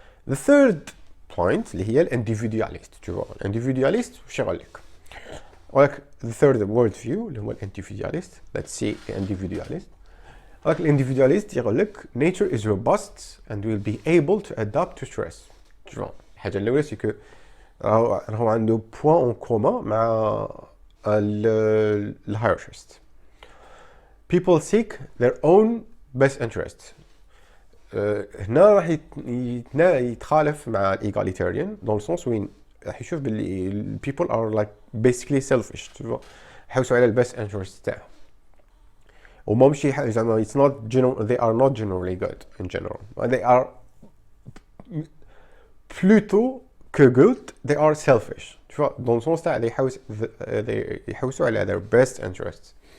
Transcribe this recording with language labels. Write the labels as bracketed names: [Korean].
[English] The third point [Arabic] اللي هي الانديفيدواليست الانديفيدواليست واش يقول لك ولك [English] the third worldview [Arabic] اللي هو الانديفيدواليست [English] let's see the individualist [Arabic] ولك الانديفيدواليست يقول لك [English] nature is robust and will be able to adapt to stress. [Arabic] الحاجه الاولى سي كو راهو عنده بوين اون كومان مع الهايرشست [English] people seek their own best interest. [Arabic] هنا راح يتخالف مع الايغاليتاريان دون السونس وين راح يشوف باللي [English] people are like basically selfish [Arabic] يحوسوا على البست انترست تاعهم وما مشي زعما [English] it's not they are not generally good in general they are [French] plutôt que [English] good they are selfish [French] tu vois dans le sens [Arabic] تاع يحوسوا على [English] their best interests.